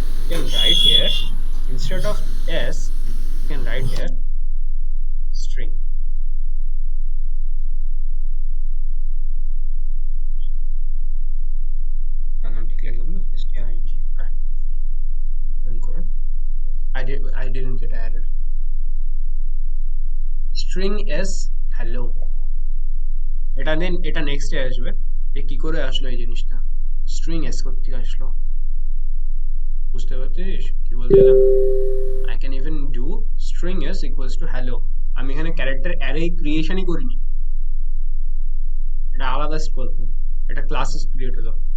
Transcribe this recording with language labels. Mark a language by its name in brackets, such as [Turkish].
[English] You can write here, instead of s you can write here string। [Bangla] নাম ঠিক লিখলাম না, string। রান করে [English] I didn't get an error। [Bangla] string s hello, এটা দেন, এটা নেক্সটে আসবে। এ কি করে আসলো এই জিনিসটা? string s করতে আসলো, বুঝতে পারছিস কি বলতে গেলাম? [English] I can even do string s equals to hello। [Bangla] আমি এখানে ক্যারেক্টার অ্যারে ক্রিয়েশনই করিনি, এটা আলাদা গল্প, এটা ক্লাসেস ক্রিয়েট হলো।